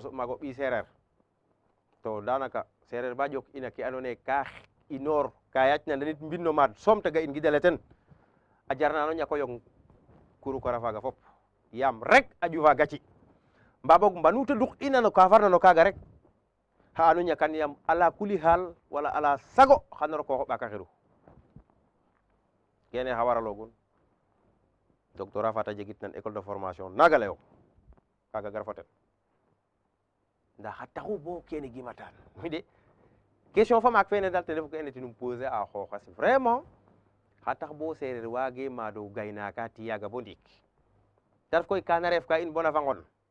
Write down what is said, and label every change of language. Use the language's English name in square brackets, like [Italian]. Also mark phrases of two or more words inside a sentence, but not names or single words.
[Serer] soɓ maaga o ɓiy seereer to danaka seereer ba ƴook ina ke andoona yee ka inoor ka yaac na ndenit mbin no maad soom ta ga'in gidale ten a jarna no ñako yong kuru kora faaga fop yaam rek a ƴufa gaci mbaa boog mbanu ta duq ina no ka farna no kaaga rek xa'anu ñakan yaam ala kuli xaal wala ala sago xan roko xo ɓaaka xiru kene xa waraloogun doctorat fa ta jegit nan [French] école de formation [Serer] naaga layong kaaga gar fo ten ndaa xa taxu bo kene gimatan mi [French] de question [Serer] fa maak fene dal te refu ke ene tinum poser a xooxes vraiment xa tax bo seereer waage maado gaynaaka tiyaaga bo ndiik te ref koy kana ref ka in bona fa ngon